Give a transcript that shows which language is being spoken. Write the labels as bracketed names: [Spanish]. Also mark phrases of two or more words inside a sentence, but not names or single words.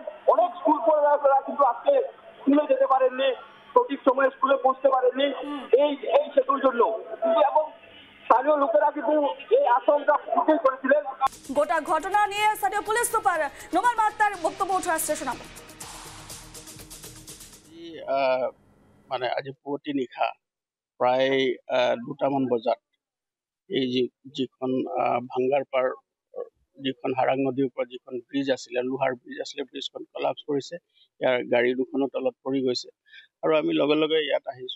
[Bangla] অনেক স্কুল পড়ুয়ারা কিন্তু আজকে স্কুলে যেতে পারেননি, সঠিক সময়ে স্কুলে পৌঁছতে পারেননি এই সেতুর জন্য, কিন্তু এবং স্থানীয় লোকেরা কিন্তু এই আশঙ্কা প্রকাশ করেছিলেন। গোটা ঘটনা নিয়ে স্থানীয় পুলিশ সুপার নোমান মাত্তার বক্তব্য উঠে আসছে, শোনাবো। [Assamese] মানে আজি পুৱতি নিশা প্ৰায় 2টামান বজাত এই যিখন ভাঙ্গাৰ পাৰ, যিখন হাৰাং নদীৰ ওপৰত যিখন ব্ৰিজ আছিলে, লোহাৰ ব্ৰিজ আছিলে, ব্ৰিজখন কলাপছ কৰিছে। ইয়াৰ গাড়ী দুখনৰ তলত পৰি গৈছে, আৰু আমি লগে লগে ইয়াত আহিছোঁ।